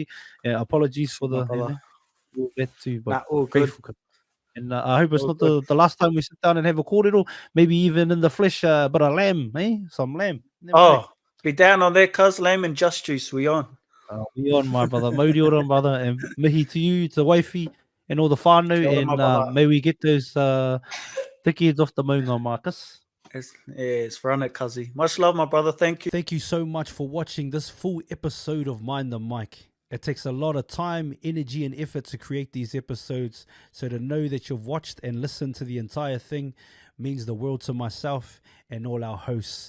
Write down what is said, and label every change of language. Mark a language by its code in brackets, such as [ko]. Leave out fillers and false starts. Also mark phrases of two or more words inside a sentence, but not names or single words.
[en] Apologies for My the brother. that too, but Nah, all good. grateful. Cuz. And I hope it's All not good. the last time we sit down and have a cordial, maybe even in the flesh, but a lamb, eh? Some lamb. Never know. Oh, be down on that, cuz lamb and just juice. We on. We on, my brother. [mi] Mauri ora, [en] brother. And mihi to you, to wifey, and all the whānau. [mi] Kia ora, [en] my brother. And may we get those tickets off the maunga, Marcus. It's for it, cuzzy. Much love, my brother. Thank you. Thank you so much for watching this full episode of Mind the Mic. It takes a lot of time, energy, and effort to create these episodes. So to know that you've watched and listened to the entire thing means the world to myself and all our hosts.